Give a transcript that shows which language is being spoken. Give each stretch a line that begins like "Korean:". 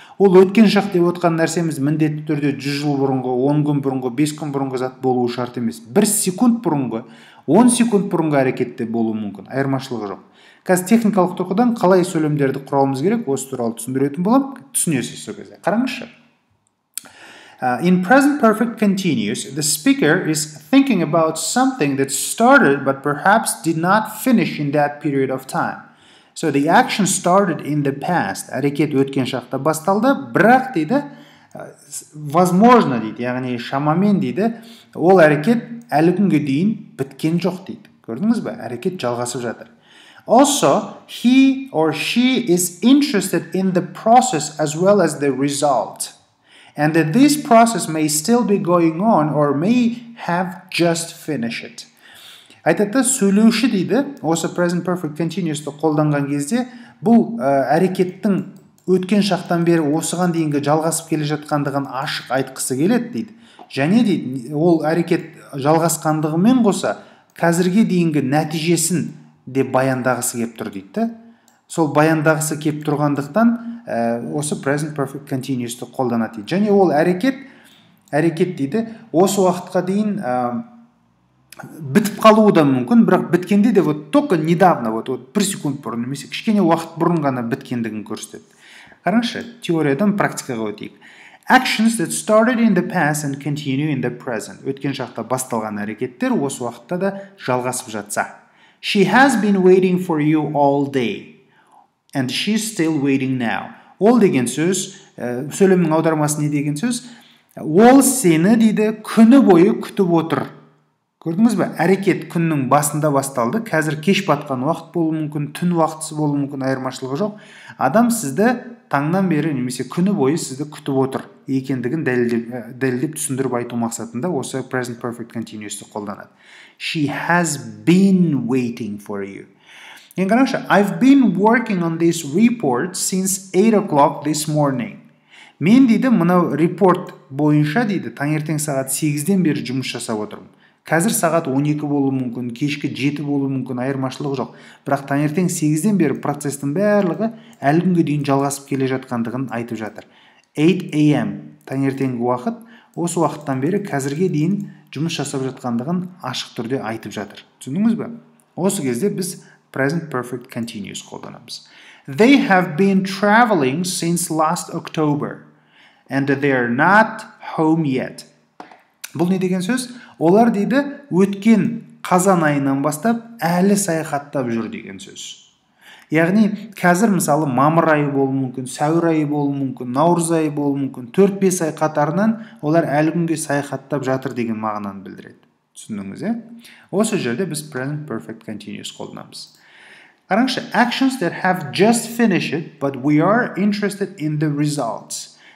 Kazakh: Ол өткен шақ деп отқан нәрсеміз міндетті түрде 100 жыл бұрынғы, 10 күн бұрынғы, 5 күн бұрынғы зат болуы шарт емес. 1 секунд бұрынғы, 10 секунд бұрынғы әрекетте болуы мүмкін. Айырмашылығы жоқ. Қазір техникалық тұрғыдан қалай сөйлемдерді құрауымыз керек, осы туралы түсіндіретін боламын. Түсінесіз сол кезде. Қараңызшы.
English: In present perfect continuous, the speaker is thinking about something that started but perhaps did not finish in that period of time. So the action started in the past.
Kazakh: Әрекет өткен шақта басталды, бірақ дейді, возможно дейді, яғни шамамен дейді, ол әрекет әлі күнге дейін біткен жоқ дейді. Көрдіңіз бе? Әрекет жалғасып жатыр.
English: Also, he or she is interested in the process as well as the result. And that this process may still be going on or may have just finished.
Kazakh: Айтады, сөйлеуші дейді, осы present perfect continuous-ты қолданған кезде, бұл әрекеттің өткен шақтан бері осыған дейінгі жалғасып келе жатқандығын ашық айтқысы келеді дейді. Және дейді, ол әрекет жалғасқандығымен қоса, қазірге дейінгі нәтижесін де баяндағысы кеп тұр дейді. Сол баяндағысы кеп тұрғандықтан осы present perfect continuous-ты қолданады дейді. Және ол әрекет дейді, осы уақытқа дейін бітіп қалуы да мүмкін, бірақ біткенде де
Russian: только недавно,
Kazakh: 1 секунд бұрын, немесе кішкене уақыт бұрын ғана біткендігін көрсетеді. Қараңызшы, теориядан практикаға өтейік.
English: Actions that started in the past and continue in the present.
Kazakh: Өткен шақта басталған әрекеттер осы уақытта да жалғасып жатса.
English: She has been waiting for you all day. And she's still waiting now.
Kazakh: Ол деген сөз, сөйлемнің аудармасы не деген сөз? Ол сені дейді күні бойы күтіп отыр. Көрдіңіз бе? Әрекет күннің басында басталды. Қазір кеш батқан уақыт болуы мүмкін, түн уақытысы болуы мүмкін, айырмашылығы жоқ. Адам сізді таңнан бері немесе күні бойы сізді күтіп отыр екендігін дәлелдеп түсіндіріп айту мақсатында осы present perfect continuous-ты қолданады.
English: She has been waiting for you.
Kazakh: Енді қараңызшы,
English: I've been working on this report since 8 o'clock this morning.
Kazakh: Мен дейді, мынау report бойынша дейді, таңертең сағат 8-ден бері жұмыс жасап отырмын. Қазір сағат 12 болуы мүмкін, кешкі 7 болуы мүмкін, айырмашылығы жоқ. Бірақ таңертең 8-ден бері процестің барлығы әлі күнге дейін жалғасып келе жатқандығын айтып жатыр. 8 AM таңертеңгі уақыт, осы уақыттан бері қазірге дейін жұмыс жасап жатқандығын ашық түрде айтып жатыр. Түсіндіңіз бе? Осы кезде біз present perfect continuous қолданамыз.
English: They have been traveling since last October and they are not home yet.
Kazakh: Бұл не деген сөз? Олар дейді өткен қазан айынан бастап әлі саяхаттап жүр деген сөз. Яғни қазір мысалы мамыр айы болуы мүмкін, сәуір айы болуы мүмкін, наурыз айы болуы мүмкін, 4-5 ай қатарынан олар әлі күнге саяхаттап жатыр деген мағынаны білдіреді. Түсіндіңіз, Осы жерде біз present perfect continuous қолданамыз. Қараңызшы,
English: actions that have just finished but we are interested in the results.